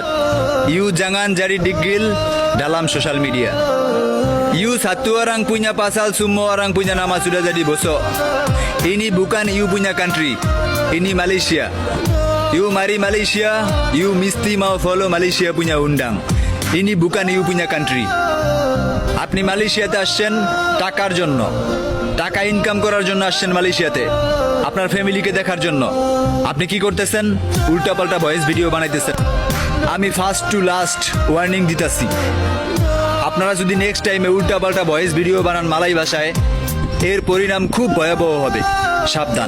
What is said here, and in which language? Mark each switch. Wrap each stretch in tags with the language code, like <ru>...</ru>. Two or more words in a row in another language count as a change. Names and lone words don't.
<ms>You jangan jadi digil dalam sosial media. You satu orang punya pasal, semua orang punya nama sudah jadi bosok. Ini bukan you punya country, ini Malaysia. You mari Malaysia, you mesti mau follow Malaysia punya undang. Ini bukan you punya country.</ms> <bn>আপনি মালয়েশিয়াতে আসছেন টাকার জন্য, টাকা ইনকাম করার জন্য আসছেন মালয়েশিয়াতে, আপনার ফ্যামিলিকে দেখার জন্য। আপনি কি করতেছেন? উল্টাপাল্টা</bn> <en>voice video</en> <bn>বানাইতেছেন। আমি</bn> <en>first to last warning</en> <bn>দিতেছি, আপনারা যদি</bn> <en>next time</en> <bn>উল্টাপাল্টা</bn> <en>voice video</en> <bn>বানান মালাই ভাষায়, এর পরিণাম খুব ভয়াবহ হবে।</bn>